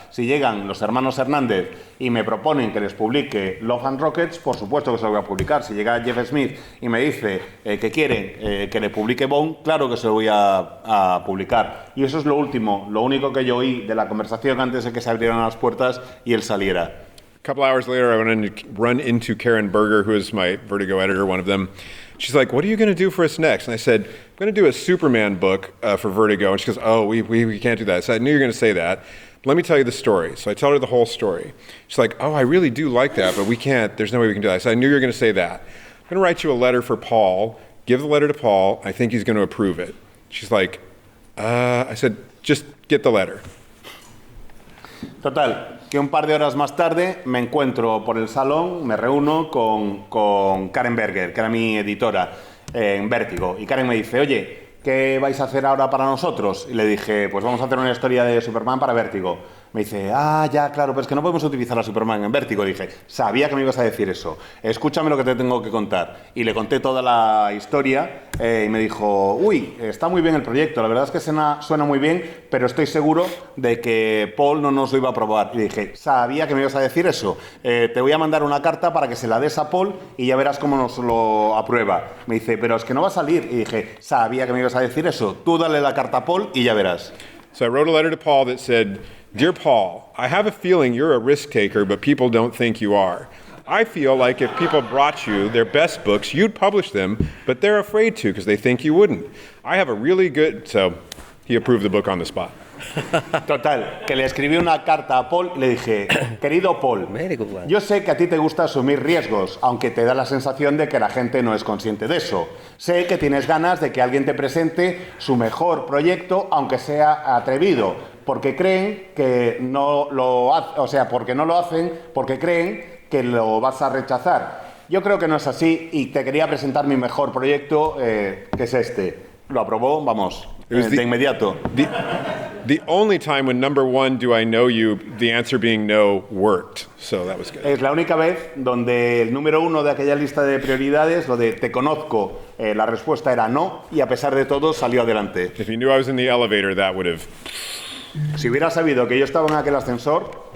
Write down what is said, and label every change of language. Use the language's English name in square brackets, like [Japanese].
[Spanish] Si llegan los hermanos Hernández y me proponen que les publique Love and Rockets, por supuesto que se lo voy a publicar. Si llega Jeff Smith y me dice que quieren que le publique Bone, claro que se lo voy a publicar. Y eso es lo único que yo oí de la conversación antes de que se abrieran las puertas y él saliera. [English] A couple hours later, I run into Karen Berger, who is my Vertigo editor, one of them. She's like, what are you going to do for us next? And I said, I'm going to do a Superman book for Vertigo. And she goes, oh, we can't do that. I said, I knew you were going to say that. Let me tell you the story. So I tell her the whole story. She's like, oh, I really do like that, but we can't. There's no way we can do that. I said, I knew you were going to say that. I'm going to write you a letter for Paul. Give the letter to Paul. I think he's going to approve it. She's like, I said, just get the letter. [Spanish] Total, que un par de horas más tarde me encuentro por el salón, me reúno con Karen Berger, que era mi editora en Vértigo. Y Karen me dice, oye, ¿qué vais a hacer ahora para nosotros? Y le dije, pues vamos a hacer una historia de Superman para Vértigo. Me dice, ya, claro, pero es que no podemos utilizar a Superman en Vértigo. Dije, sabía que me ibas a decir eso. Escúchame lo que te tengo que contar. Y le conté toda la historia y me dijo, uy, está muy bien el proyecto, la verdad es que suena muy bien, pero estoy seguro de que Paul no nos lo iba a aprobar. Y dije, sabía que me ibas a decir eso. Te voy a mandar una carta para que se la des a Paul y ya verás cómo nos lo aprueba. Me dice, pero es que no va a salir. Y dije, sabía que me ibas a decir eso. Tú dale la carta a Paul y ya verás. [English] So I wrote a letter to Paul that said, Dear Paul, I have a feeling you're a risk taker, but people don't think you are. I feel like if people brought you their best books, you'd publish them, but they're afraid to because they think you wouldn't. I have a really good... So he approved the book on the spot. [Spanish] Total, que le escribí una carta a Paul y le dije, querido Paul, yo sé que a ti te gusta asumir riesgos, aunque te da la sensación de que la gente no es consciente de eso. Sé que tienes ganas de que alguien te presente su mejor proyecto, aunque sea atrevido, porque creen que no lo porque no lo hacen, porque creen que lo vas a rechazar. Yo creo que no es así y te quería presentar mi mejor proyecto, que es este. Lo aprobó, vamos, de inmediato. [English] The only time when number one, do I know you, the answer being no, worked. So that was good. [Spanish] Es la única vez donde el número uno de aquella lista de prioridades, lo de te conozco, la respuesta era no, y a pesar de todo salió adelante. [English] If you knew I was in the elevator, that would have... [Spanish] Si hubiera sabido que yo estaba en aquel ascensor...